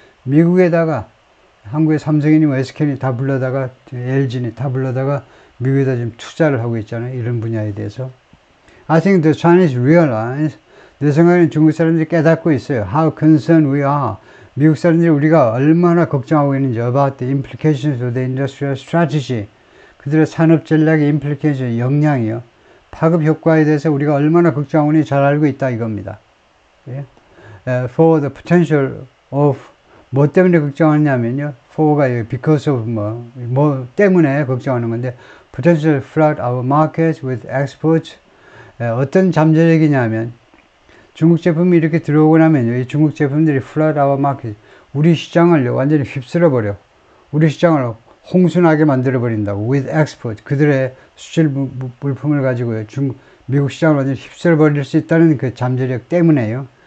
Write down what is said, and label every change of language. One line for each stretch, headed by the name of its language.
Korean: 미국에다가, 한국의 삼성이니 SK니 다 불러다가, LG니 다 불러다가 미국에다 지금 투자를 하고 있잖아요. 이런 분야에 대해서.
English: I think the Chinese realize,
Korean: 내 생각에는 중국 사람들이 깨닫고 있어요.
English: How concerned we are.
Korean: 미국 사람들이 우리가 얼마나 걱정하고 있는지,
English: about the implications of the industrial strategy.
Korean: 그들의 산업 전략의 implication, 영향이요. 파급 효과에 대해서 우리가 얼마나 걱정하고 있는지 잘 알고 있다 이겁니다.
English: For the potential of
Korean: 뭐 때문에 걱정하냐면요.
English: for가 because of
Korean: 뭐 때문에 걱정하는 건데,
English: potential flood our markets with exports.
Korean: 어떤 잠재력이냐면, 중국 제품이 이렇게 들어오고 나면요, 이 중국 제품들이
English: flood our market,
Korean: 우리 시장을 완전히 휩쓸어 버려. 우리 시장을 홍순하게 만들어 버린다고.
English: with export,
Korean: 그들의 수출 물품을 가지고요, 미국 시장을 완전히 휩쓸어 버릴 수 있다는 그 잠재력 때문에요.